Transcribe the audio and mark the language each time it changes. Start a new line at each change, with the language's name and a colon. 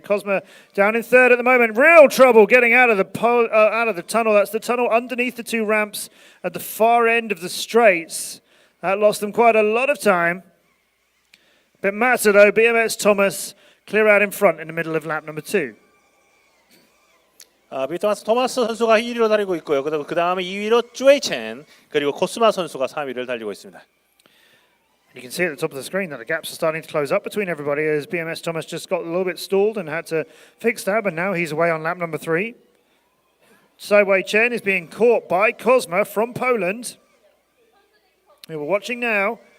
English: Cosma down in third at the moment. Real trouble getting out of the tunnel. That's the tunnel underneath the two ramps at the far end of the straights. That lost them quite a lot of time. Bitmata though, BMS Thomas clear out in front in the middle of lap number 2.
Korean: 비트마스 토마스 선수가 1위로 달리고 있고요. 그 다음에 2위로 쭈에이 첸 그리고 코스마 선수가 3위를 달리고 있습니다.
English: You can see at the top of the screen that the gaps are starting to close up between everybody as BMS Thomas just got a little bit stalled and had to fix that, but now he's away on lap number 3. Sewai Chen is being caught by Cosma from Poland, who we're watching now.